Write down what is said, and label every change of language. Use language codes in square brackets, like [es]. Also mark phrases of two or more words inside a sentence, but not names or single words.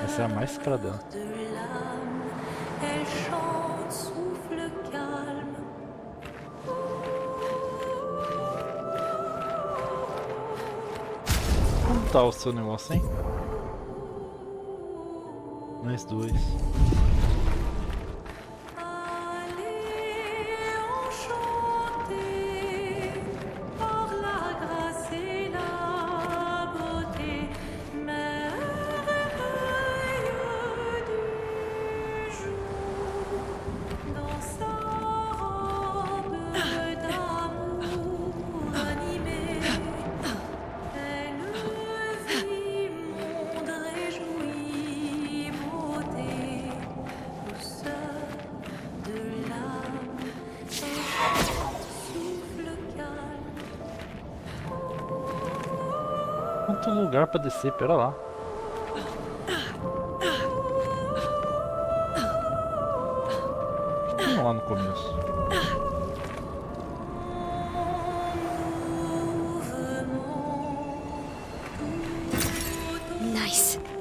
[pt] Essa é a mais cara dela. [fr] de l'âme, elle chante, souffle calme. [pt] Como tá o seu negócio, hein? Nós dois. [fr] Allez, enchanté par la grâce et la beauté, merveille du jour, dans sa robe d'amour animée, elle vit monde réjoui, beauté, douceur de l'âme, elle chante, souffle calme. [pt] Quanto lugar pra descer, pera lá. Vamos lá no começo. Nice.